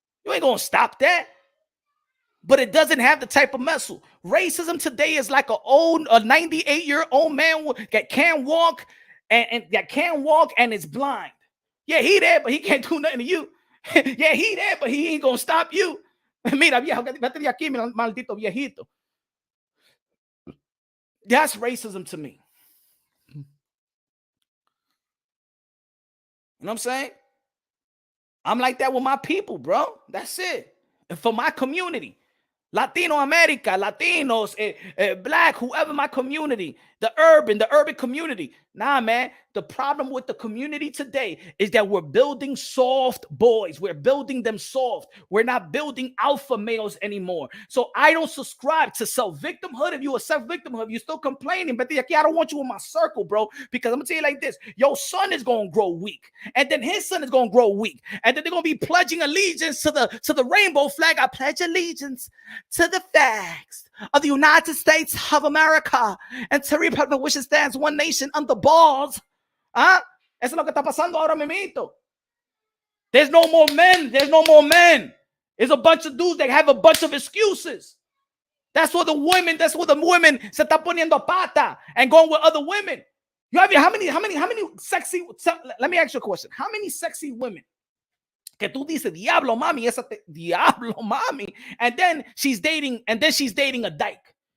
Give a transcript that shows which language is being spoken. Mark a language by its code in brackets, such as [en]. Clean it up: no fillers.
[en] You ain't gonna stop that. But it doesn't have the type of muscle. Racism today is like a 98-year-old man that can't walk and is blind. Yeah, he there, but he can't do nothing to you. Yeah, he there, but he ain't gonna stop you. [es] Mira, viejo, vete de aquí, maldito viejito. [en] That's racism to me. You know what I'm saying? I'm like that with my people, bro. That's it. And for my community. Latino America, Latinos, black, whoever my community, the urban community. Nah, man, the problem with the community today is that we're building soft boys. We're building them soft. We're not building alpha males anymore. So I don't subscribe to self-victimhood. If you are self-victimhood, you're still complaining, but I don't want you in my circle, bro, because I'm going to tell you like this. Your son is going to grow weak, and then his son is going to grow weak, and then they're going to be pledging allegiance to the rainbow flag. I pledge allegiance to the flags of the United States of America and to the Republic which stands one nation under balls. [es] Eso es lo que está pasando ahora mismo. [en] There's no more men. There's no more men. There's a bunch of dudes that have a bunch of excuses. That's what the women [es] se está poniendo pata [en] and going with other women. How many sexy, let me ask you a question. How many sexy women [es] que tú dices, diablo mami, diablo mami, [en] and then she's dating a dyke?